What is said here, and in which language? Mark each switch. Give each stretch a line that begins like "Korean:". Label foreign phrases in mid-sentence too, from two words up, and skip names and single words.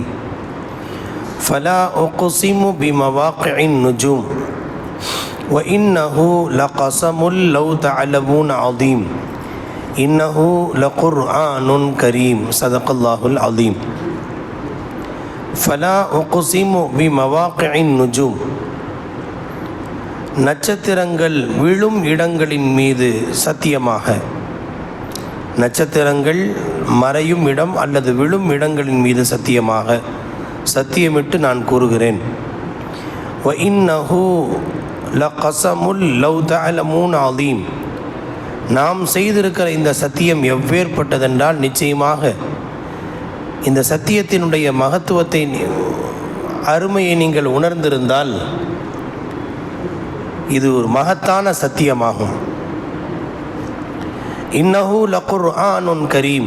Arabic: فلا أقسم بمواقع النجوم وإنه لقسم لو تعلمون عظيم إنه لقرآن كريم. صدق الله العظيم. فلا أقسم بمواقع النجوم.
Tamil: நட்சத்திரங்கள் விழும் இடங்களின் மீது சத்தியமாக. நட்சத்திரங்கள் மறையும் இடம் அல்லது விழும் இடங்களின் மீது சத்தியமாக சத்தியமிட்டு நான் கூறுகிறேன்.
Arabic: وَإِنَّهُ لَقَسَمٌ لَوْ تَعْلَمُونَ عَظِيمٌ.
Tamil: நாம் செய்திருக்கிற இந்த சத்தியம் எவ்வேற்பட்டதென்றால், நிச்சயமாக இந்த சத்தியத்தினுடைய மகத்துவத்தை, அருமையை நீங்கள் உணர்ந்திருந்தால் இது ஒரு மகத்தான சத்தியமாகும்.
Arabic: إنه لقرآن كريم.